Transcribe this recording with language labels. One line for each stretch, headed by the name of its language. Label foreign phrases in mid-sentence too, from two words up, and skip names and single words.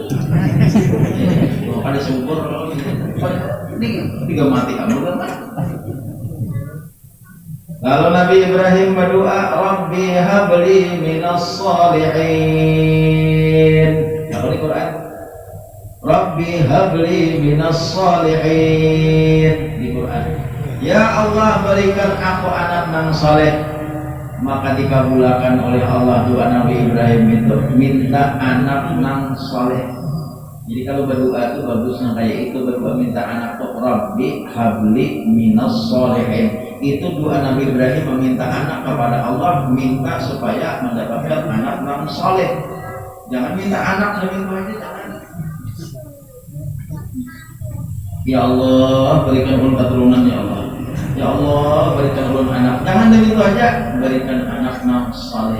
Banjar: Ada syukur, ini tiga mati ham bukan? Lalu Nabi Ibrahim berdoa,
Arabic: رب هب لي من الصالحين.
Banjar: Apa di Quran?
Arabic: رب هب لي من الصالحين
Banjar: di Quran. Ya Allah, berikan aku anak nang saleh. Maka dikabulkan oleh Allah doa Nabi Ibrahim itu, minta anak nang saleh. Jadi kalau berdoa itu bagusnya kayak itu, berdoa minta anak tuh
Arabic: رب هب لي من الصالحين.
Banjar: Itu doa Nabi Ibrahim meminta anak kepada Allah, minta supaya mendapatkan anak nang saleh. Jangan minta anak lebih aja, jangan. Ya Allah, berikan ulun keturunan ya Allah. Ya Allah, berikan ulun anak. Jangan begitu aja, berikan anak nang saleh.